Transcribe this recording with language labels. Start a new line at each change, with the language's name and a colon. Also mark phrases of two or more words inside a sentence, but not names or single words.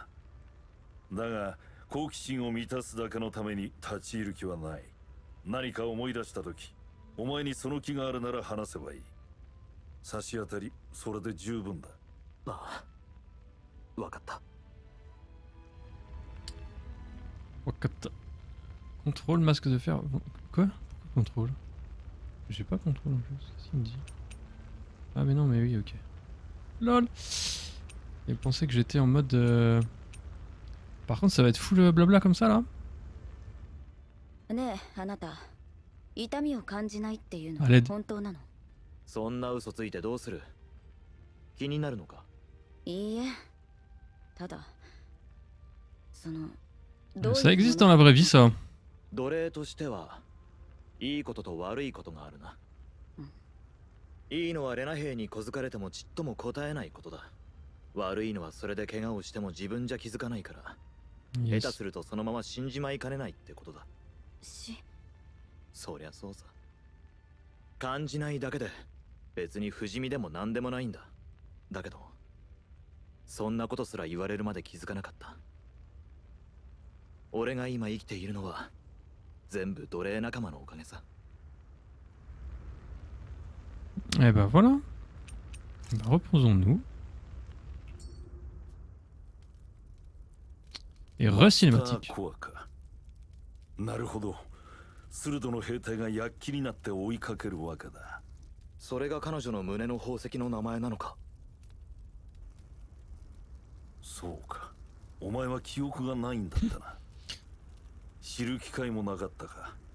Japanese: だが好奇心を満たすだけのために立ち入る気はない。何か思い出した時、お前にその気があるなら話せばいい。差し当たり、それで十分だ。ああ、わかった。 Wakata.
French: Contrôle, masque de fer. Quoi? Pourquoi contrôle? J'ai pas contrôle en plus. Si, il me dit. Ah, mais non, mais oui, ok. LOL! Il pensait que j'étais en mode. Par contre, ça va être full blabla comme ça là?
Japanese: ねえ、あなた、痛みを感じないっていうのあれは本当なの？そんな嘘ついてどうする？気になるのか？いいえ、ただ、その、
French: Ça existe dans la vraie vie, ça.
Japanese: 奴隷としてはいいことと悪いことがあるな。いいのはレナ兵に小づかれてもちっとも答えないことだ。悪いのはそれで怪我をしても自分じゃ気づかないから、
English: Yes.
Japanese: 下手するとそのまま死んじまいかねないってことだ。し、そりゃそうさ。感じないだけで別に不死身でも何でもないんだ。だけどそんなことすら言われるまで気づかなかった。俺が今生きているのは全部奴隷仲間のおかげさ。
French: Eh bah voilà. Bah, reposons-nous. Et re-cinématique.
Japanese: コアか。なるほど。スルドの兵隊が躍起になって追いかけるわけだ。それが彼女の胸の宝石の名前なのか？そうか。お前は記憶がないんだったな。知る機会もなかったか。